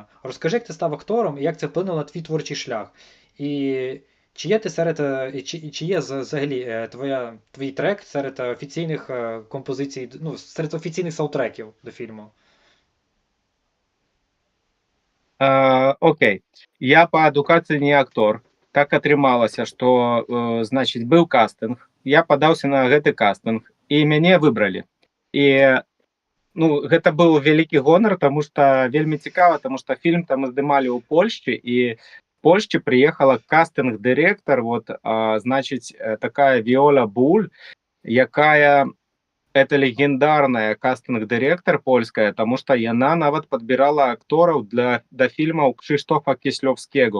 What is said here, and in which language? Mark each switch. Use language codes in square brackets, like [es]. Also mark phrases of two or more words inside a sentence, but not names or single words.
[uk] Розкажи, як ти став актором і як це вплинуло на твій творчий шлях. І чи є ти чи є взагалі твій трек серед офіційних композицій, ну, серед офіційних саундтреків до фільму? Окей. [be] Я по адукації не актор. Так атрымалася, што значыць быў кастынг. Я падаўся на гэты кастынг і мяне выбралі. І ну, гэта быў вялікі гонар, таму што вельмі цікава, таму што фільм там здымалі ў Польшчы, і в Польшчы прыехала кастынг-дырэктар, вот, значыць, такая Віола Буль, якая это легендарная кастынг-дырэктар польская, таму што яна нават падбірала актораў да фільмаў Кшыштофа Кіслёўскага.